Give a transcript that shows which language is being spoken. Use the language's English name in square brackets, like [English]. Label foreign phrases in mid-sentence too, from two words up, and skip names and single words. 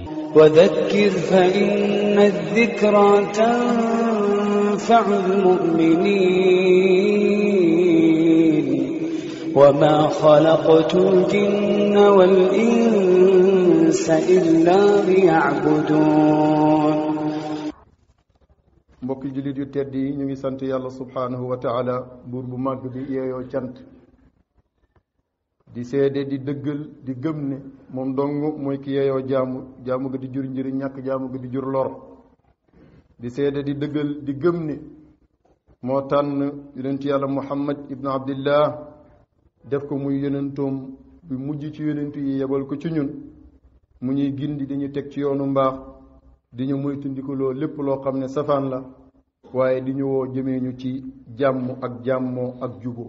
[Arabic] وذكر فإن الذكرى تنفع المؤمنين وما خلقت الجن والإنس إلا ليعبدون. [Wolof] mbokki jullit yu tedd yi ñu ngi sant yàlla [Arabic] سبحانه وتعالى [Wolof] buur bu màgg bi yeeyoo cant di seede di dëggal di gëm ne moom dong mooy ki yeeyoo jaamu ga di jur njëriñ ñàkk jaamu ga di jur lor di seede di dëggal di gëm ne moo tànn yonent yàlla muhammad ibnu abdillah def ko muy yonentoom bi mujj ci yonentu yi yebal ko ci ñun mu ñuy gindi di ñu teg ci yoonu mbaax di ñu moytandikuloo lépp loo xam ne safaan la waaye di ñu woo jëmee ñu ci jàmm ak jàmmoo ak juboo.